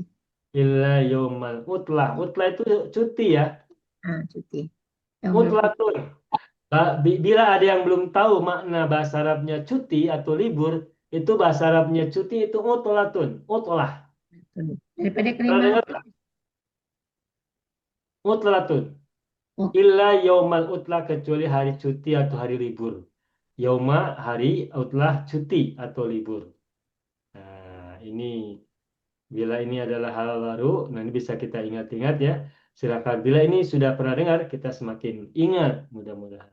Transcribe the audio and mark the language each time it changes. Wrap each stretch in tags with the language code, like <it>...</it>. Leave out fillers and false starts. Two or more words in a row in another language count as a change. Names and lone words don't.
<ar>إلا يوم العطلة.</ar> <ms>Utlah itu cuti ya. Cuti. Yaumal Mutlatun. Bila ada yang belum tahu makna bahasa Arabnya cuti atau libur, itu bahasa Arabnya cuti itu utlatun. Utlah. utlah. Daripada Pernah kalimah dengar tak? Utlatun. Oh.</ms> <ar>إلا يوم العطلة,</ar> <ms>kecuali hari cuti atau hari libur. Yauma hari, utlah cuti atau libur. Nah, ini bila ini adalah hal baru, nah ini bisa kita ingat-ingat ya. Silakan. Bila ini sudah pernah dengar, kita semakin ingat mudah-mudahan.</ms>